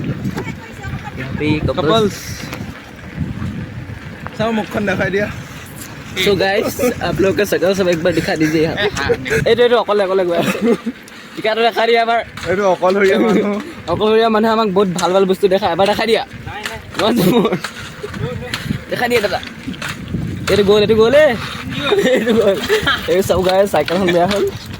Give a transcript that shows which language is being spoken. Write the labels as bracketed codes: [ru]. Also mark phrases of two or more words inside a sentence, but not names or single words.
[hi] यहाँ पे ये कपल्स। सब मुखन दिखाई दिया। [en] so guys, [hi] आप लोग का शकल सब एक बार दिखा दीजिए यहाँ। [as] এইটো অকলে অকলে গৈ আছে। টিকাটো দেখা দিয়া এবাৰ। এইটো অকলশৰীয়া মানুহ। অকলশৰীয়া মানুহে আমাক বহুত ভাল ভাল বস্তু দেখায়। এবাৰ দেখা দিয়া। দেখা দিয়ে দাদা। এইটো গ'ল, এইটো গ'ল, এইটো গ'ল। এই চব গাই চাইকেলখন বেয়া হ'ল।